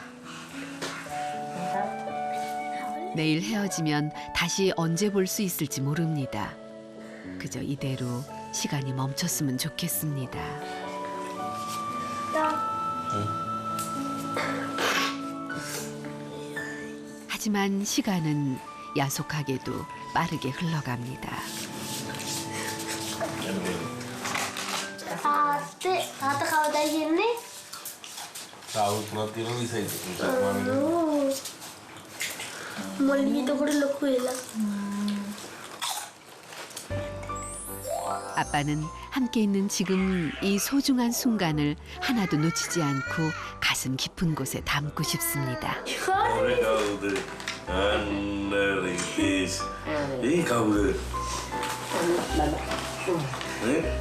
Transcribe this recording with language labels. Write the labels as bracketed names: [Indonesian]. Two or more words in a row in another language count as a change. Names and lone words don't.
[Korean] 내일 헤어지면 다시 언제 볼 수 있을지 모릅니다. 그저 이대로 시간이 멈췄으면 좋겠습니다. 하지만 시간은 야속하게도 빠르게 흘러갑니다. [Sinhala] තාත්තා කවදා යන්නේ? අවුරුදු 3ක් තියෙනවා විසයිද. මල්ලි එතකොට ලොකු වෙලා. [Korean] 아빠는 함께 있는 지금 이 소중한 순간을 하나도 놓치지 않고 가슴 깊은 곳에 담고 싶습니다. 오래가우들 안나리티스 이 가우들 네?